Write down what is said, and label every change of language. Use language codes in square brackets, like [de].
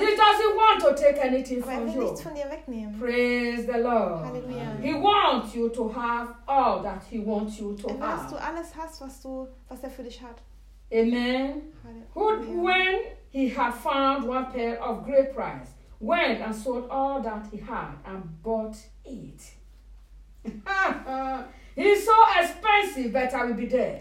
[en] He doesn't want to take anything from you. [de] Er will nichts von dir wegnehmen. [en] Praise the Lord. [de] Halleluja. [en] He wants you to have all that he wants you to have. [de] Dass du alles hast, was er für dich hat. [en] Amen. When he had found one pearl of great price, went and sold all that he had and bought it. He's so expensive, but I will be there.